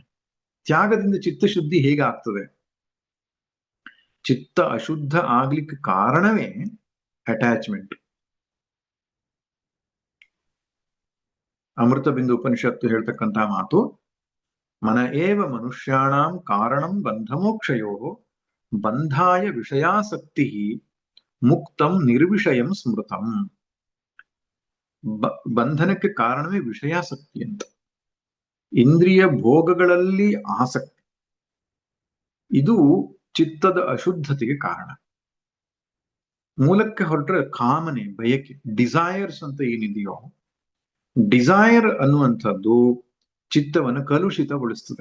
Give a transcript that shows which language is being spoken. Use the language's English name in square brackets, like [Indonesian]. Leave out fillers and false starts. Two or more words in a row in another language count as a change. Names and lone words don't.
[Kannada] ತ್ಯಾಗದಿಂದ ಚಿತ್ತಶುದ್ಧಿ ಹೇಗೆ ಆಗ್ತದೆ? ಚಿತ್ತ ಅಶುದ್ಧ ಆಗ್ಲಿಕ್ಕೆ ಕಾರಣವೇ ಅಟ್ಯಾಚ್ಮೆಂಟ್. ಅಮೃತ ಬಿಂದು ಉಪನಿಷತ್ತು ಹೇಳ್ತಕ್ಕಂತಹ ಮಾತು, [Sanskrit] ಮನ ಏವ ಮನುಷ್ಯಾಣಾಂ ಕಾರಣಂ ಬಂಧಮೋಕ್ಷಯೋ ಬಂಧಾಯ ವಿಷಯಾಸಕ್ತಿ ಮುಕ್ತಂ ನಿರ್ವಿಷಯಂ ಸ್ಮೃತಂ. [Kannada] ಬಂಧನಕ್ಕೆ ಕಾರಣವೇ ವಿಷಯಾಸಕ್ತಿ ಅಂತ. ಇಂದ್ರಿಯ ಭೋಗಗಳಲ್ಲಿ ಆಸಕ್ತಿ, ಇದು ಚಿತ್ತದ ಅಶುದ್ಧತೆಗೆ ಕಾರಣ. ಮೂಲಕ್ಕೆ ಹೊರಟ್ರೆ ಕಾಮನೆ, ಬಯಕೆ, ಡಿಸೈರ್ಸ್ ಅಂತ ಏನಿದೆಯೋ, ಡಿಸೈರ್ ಅನ್ನುವಂಥದ್ದು ಚಿತ್ತವನ್ನು ಕಲುಷಿತಗೊಳಿಸ್ತದೆ.